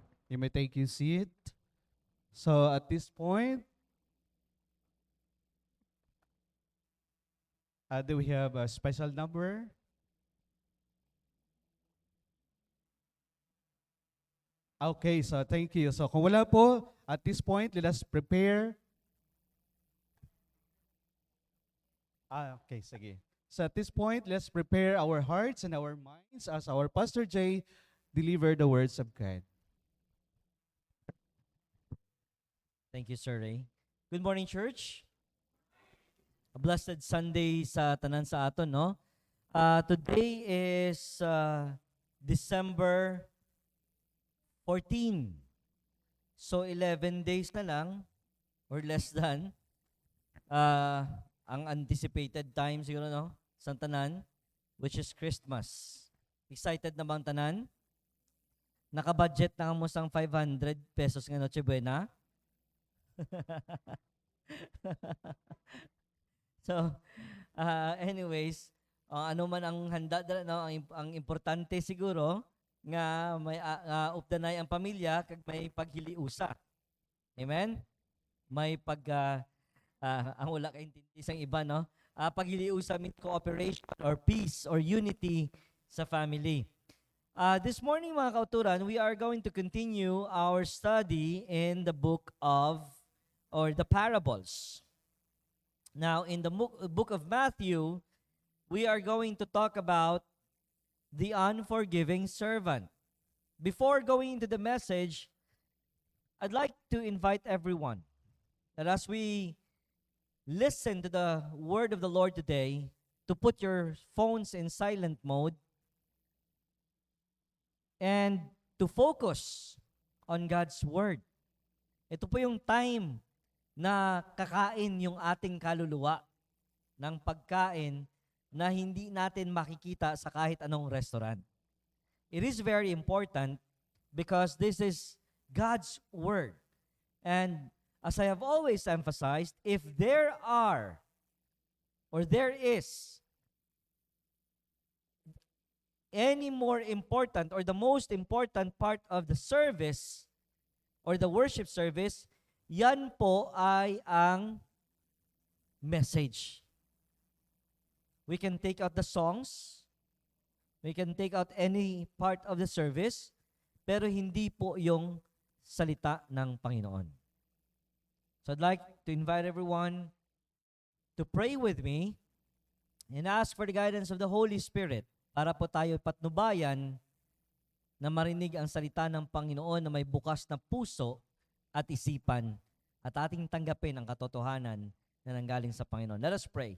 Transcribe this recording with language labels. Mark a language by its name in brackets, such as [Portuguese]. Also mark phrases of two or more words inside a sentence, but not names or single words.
[English] You may take your seat. So at this point, do we have a special number? Okay, so thank you. So [Filipino] kung wala po, [English] at this point, let us prepare. Okay, sige. So at this point, let's prepare our hearts and our minds as our Pastor Jay deliver the words of God. Thank you, Sir Ray. Good morning, church. A blessed Sunday [Hiligaynon] sa tanan sa aton, no? [English] Today is December 14. So 11 days [Hiligaynon] na lang [English] or less than ang anticipated time [Hiligaynon] siguro, no? Sa tanan, [English] which is Christmas. Excited [Hiligaynon] na bang tanan? Naka-budget na mo sang 500 pesos nga Noche Buena? So, anyways, ano man ang handa, no, ang importante siguro nga may updanay ang pamilya kag may paghiliusa. [English] Amen? [Hiligaynon] May ang wala kay intindi sang iba, no? [English] Paghiliusa mean cooperation or peace or unity sa family. This morning, [Hiligaynon] mga kauturan, [English] we are going to continue our study in the book of or the parables. Now, in the book of Matthew, we are going to talk about the unforgiving servant. Before going into the message, I'd like to invite everyone that as we listen to the word of the Lord today, to put your phones in silent mode and to focus on God's word. [Filipino] Ito po yung time na kakain yung ating kaluluwa ng pagkain na hindi natin makikita sa kahit anong restaurant. [English] It is very important because this is God's word. And as I have always emphasized, if there are or there is any more important or the most important part of the service or the worship service, [Filipino] yan po ay ang message. [English] We can take out the songs, we can take out any part of the service, [Filipino] pero hindi po yung salita ng Panginoon. [English] So I'd like to invite everyone to pray with me and ask for the guidance of the Holy Spirit [Filipino] para po tayo patnubayan na marinig ang salita ng Panginoon na may bukas na puso at isipan at ating tanggapin ang katotohanan na nanggaling sa Panginoon. [English] Let us pray.